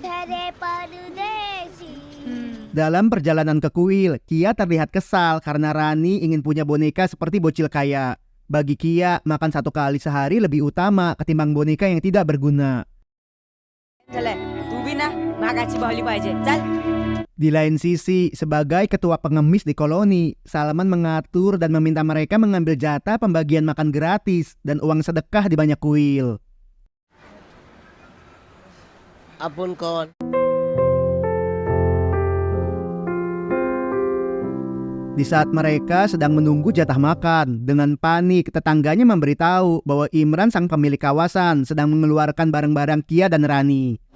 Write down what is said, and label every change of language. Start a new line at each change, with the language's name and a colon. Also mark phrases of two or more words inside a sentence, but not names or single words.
Indonesian: Dalam perjalanan ke kuil, Kia terlihat kesal karena Rani ingin punya boneka seperti bocil kaya. Bagi Kia, makan 1 kali sehari lebih utama ketimbang boneka yang tidak berguna.
Marathi: मागाची बाहुली पाहिजे. चल.
Indonesian: Di lain sisi, sebagai ketua pengemis di koloni, Salman mengatur dan meminta mereka mengambil jatah pembagian makan gratis dan uang sedekah di banyak kuil. Ampun kon. Di saat mereka sedang menunggu jatah makan, dengan panik tetangganya memberitahu bahwa Imran sang pemilik kawasan sedang mengeluarkan barang-barang Kia dan Rani.